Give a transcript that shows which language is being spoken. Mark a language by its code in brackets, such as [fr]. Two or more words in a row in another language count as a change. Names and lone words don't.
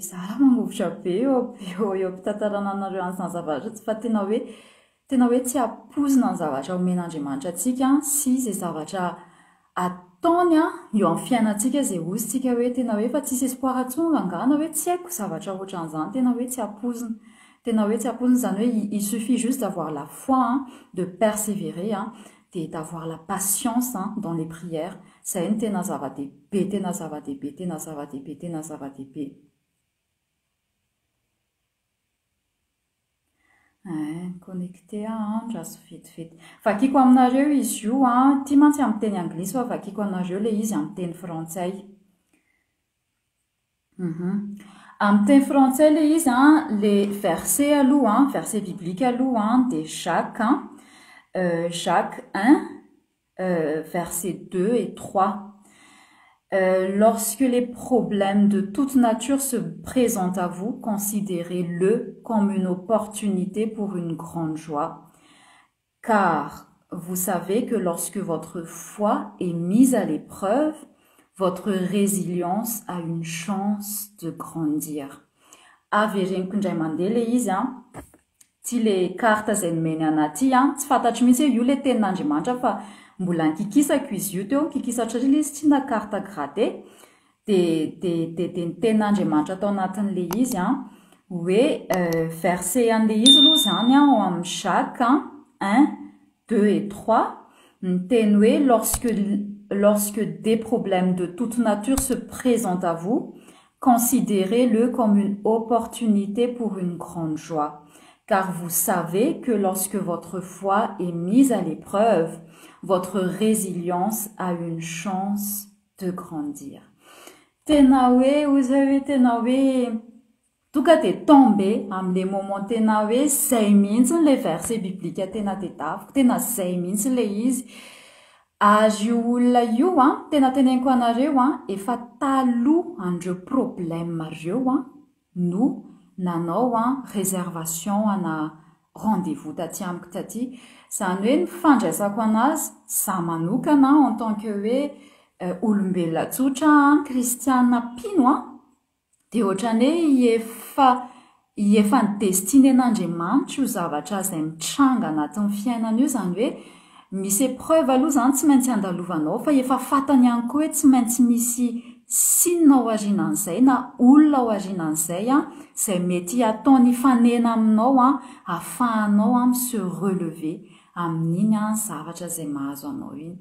[mg] zara mangovotra be eo ampitantarana anareo an'izany zavatra fa tena hoe tsy apozina ny zavatra omen'Andriamanitra atsika sy izay zavatra ataony eo amin'ny fiainantsika zay ozytsika hoe tena hoe fa tsisy espoir atsonga angana hoe tsy haiko zavatra ohatran'izany tena hoe tsy apozina zany hoe [fr] il suffit juste d'avoir la foi de persévérer de d'avoir la patience dans les prières. [mg] Zay ny tena zava-dehibe connecté ndraso vetivety vakiko aminareo izy io ty mantsy amin'ny teny anglisy fa vakiko aminareo le izy amin'ny teny frantsay. Amin'ny teny frantsay le izy le verset aloha [fr] verset biblique [mg] aloha [fr] de Jacques 1 verset 2 et 3. Lorsque les problèmes de toute nature se présentent à vous, considérez-le comme une opportunité pour une grande joie. Car vous savez que lorsque votre foi est mise à l'épreuve, votre résilience a une chance de grandir. [mg] Avereniko indray mandeha le izy ty le carte zay nomeny anaty tsy fantatro mihitsy hoe io le tenin'Andriamanitra fa mbola nkikisako izy io teo kikisatra le izy tsy na [fr] carte gratte [mg] de ny tenin'Andriamanitra tao anatin'le izy hoe verset an'le izy aloha zany ao amin'ny Jacques 1 2 et 3 miteny hoe [fr] lorsque des problèmes de toute nature se présentent à vous, considérez-le comme une opportunité pour une grande joie. Car vous savez que lorsque votre foi est mise à l'épreuve, votre résilience a une chance de grandir. [mg] Tena hoe ozy tena hoe tonga de tombe am'le moment tena hoe zay mihitsy le [fr] verset biblique [mg] tena tedaviko tena zay mihitsy le izy Azy io olona io tena teneniko anareo efa taloha andreo problème reo no nanao réservation ana rendez-vous taty amiko taty. Zany hoe ny fandraisako anazy za manokana [fr] en tant que [mg] hoe olombelona tsotra kristiana pino de ohatrany hoe efa ny destiny an'Andriamanitra io zavatra izay mitranga anatin'ny fiainana io, zany hoe misy épreuve aloha zany tsy maintsy andalovanao fa efa fatany ihany koa hoe tsy maintsy misy sinina ao aorianan'izay na olona ao aorianan'izay izay mety ataony fanena aminao ahafahanao [fr] se relever [mg] amin'iny zavatra izay mahazo anao iny.